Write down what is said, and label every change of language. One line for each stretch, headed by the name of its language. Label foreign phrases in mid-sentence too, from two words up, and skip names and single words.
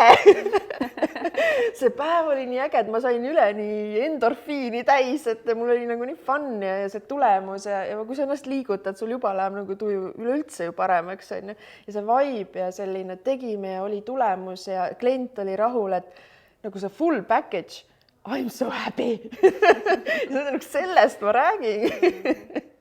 Estonian: See päev oli nii äge, et ma sain üleni endorfiini täis, et mul oli nagu nii fun ja see tulemus ja kui sa ennast liigutad, sul juba läheb nagu tuju üleüldse ju paremaks. Ja see vibe ja selline tegime ja oli tulemus ja klient oli rahul, et nagu see
English: full package, I'm so happy.
Estonian: Sellest ma räägin.